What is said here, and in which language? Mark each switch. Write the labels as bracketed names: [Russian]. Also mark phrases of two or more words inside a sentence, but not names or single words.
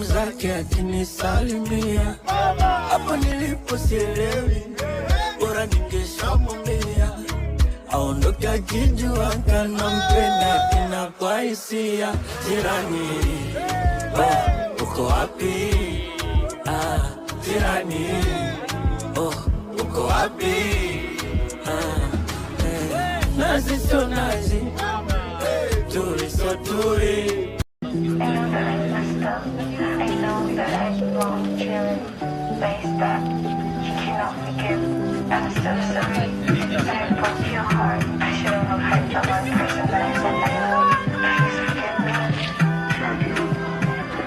[Swahili] zake akinisalimia hapo nilipo sielewi bora ningeshamwambia aondoke akijua kanampenda kina kwa hisia jirani uko wapi jirani uko wapi nazi so nazi turi so turi. [English] I know that I messed up. I know that I wrong chilling. Ways that you cannot forgive. I'm so sorry. I broke your heart. I shouldn't have hurt the one person that I said I love. Please forgive me.